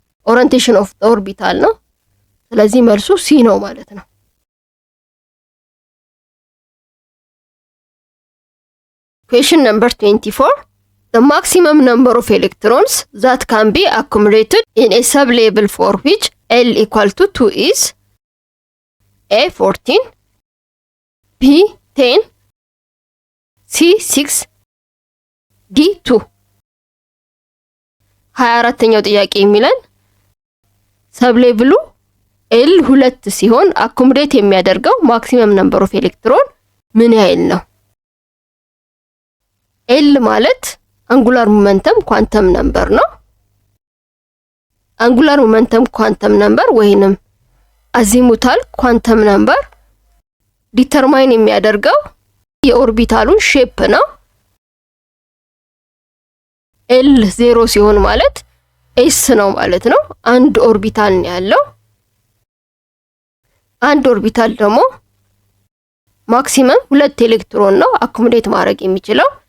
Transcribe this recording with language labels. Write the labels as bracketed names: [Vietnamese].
[Amharic] ኦሪየንቴሽን ኦፍ ኦርቢታል ነው። ስለዚህ መልሱ ሲ ነው ማለት ነው። [English] Question number 24. The maximum number of electrons that can be accumulated in a sublevel for which L equal to 2 is A 14, B 10, C 6, D 2. [Amharic] 24ኛው ጥያቄ የሚለን ሰብሌቭሉ L 2 ሲሆን አኩሙሌት የሚያደርገው ማክሲመም ነምበር ኦፍ ኤሌክትሮን ምን ያህል ነው? L ማለት አንጉላር ሞመንተም ኳንተም ነምበር ነው። አንጉላር ሞመንተም ኳንተም ነምበር ወይንም አዚሙታል ኳንተም ነምበር ዲተርማይን የሚያደርገው የኦርቢታሉን ሼፕ ነው። L 0 ሲሆን ማለት S ነው ማለት ነው። አንድ ኦርቢታል ነው ያለው። አንድ ኦርቢታል ደግሞ ማክሲመም 2 ኤሌክትሮን ነው አኩሙሌት ማድረግ የሚችለው።